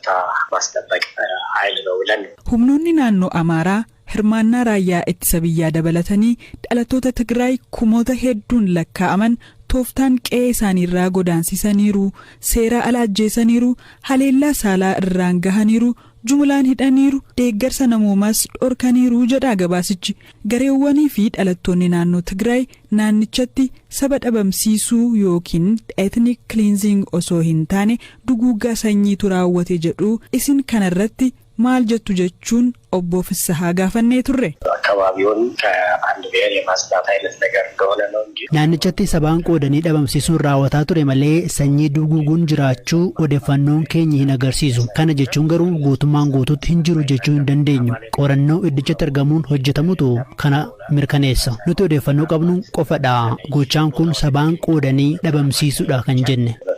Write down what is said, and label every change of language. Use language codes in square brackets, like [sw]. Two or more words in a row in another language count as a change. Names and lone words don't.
[om] Humnoonni naannoo Amaaraa hirmaannaa raayyaa ittisa biyyaa dabalatanii dhalattoota Tigraay kumoota hedduun lakkaa'aman tooftaan qe'ee isaaniirraa godaansisaniiru, seera ala ajjeesaniiru, haleellaa saalaa irraan gahaniiru, jumlaan hidhaniiru, deeggarsa namoomaas dhorkaniiru jedha gabaasichi. Gareewwanii fi dhalattoonni naannoo Tigraay naannichatti saba dhabamsiisuu yookiin [en] ethnic cleansing [om] osoo hin taane duguuggaa sanyiitu raawwate jedhu isin kanarratti maal jettu jechuun obbo Fissahaa gaafannee turre. [am] አካባቢውን ከአንድ ብሔር የማስዳት አይነት ነገር እንደሆነ ነው እንጂ [om] Naannichatti sabaan qoodanii dhabamsiisuun raawwataa ture malee sanyii duguuguun jiraachuu odeeffannoon keenya hin agarsiisu. Kana jechuun garuu guutummaan guutuutti hin jiru jechuu hin dandeenyu. Qorannoo iddichatti argamuun hojjetamutu kana mirkaneessa. Nuti odeeffannoo qabnu qofadha. Gochaan kun sabaan qoodanii dhabamsiisuudha kan jenne.